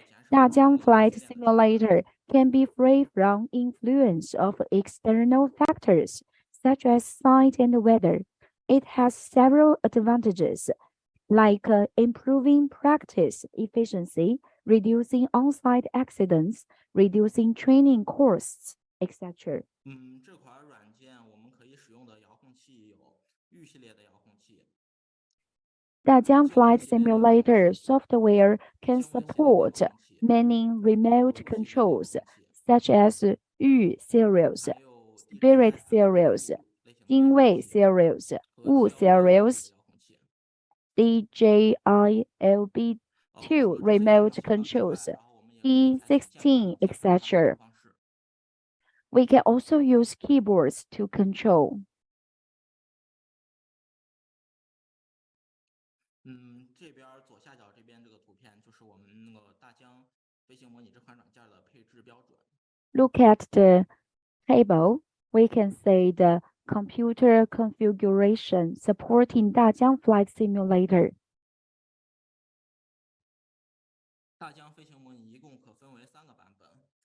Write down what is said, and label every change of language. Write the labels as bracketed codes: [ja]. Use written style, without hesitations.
[en] Dajiang Flight Simulator can be free from influence of external factors such as site and weather. It has several advantages, like improving practice efficiency, reducing on-site accidents, reducing training costs, etc. [zh] 这款软件我们可以使用的遥控器有玉系列的遥控器。 [en] Dajiang Flight Simulator software can support many remote controls, such as Yu series, Spirit series, 精卫 series, Wu series, DJILB2 remote controls, E16, etc. We can also use keyboards to control. [zh] 这边左下角这边这个图片就是我们那个大疆飞行模拟这款软件的配置标准。 [en] Look at the table. We can see the computer configuration supporting Dajiang Flight Simulator. [zh] 大疆飞行模拟一共可分为3个版本。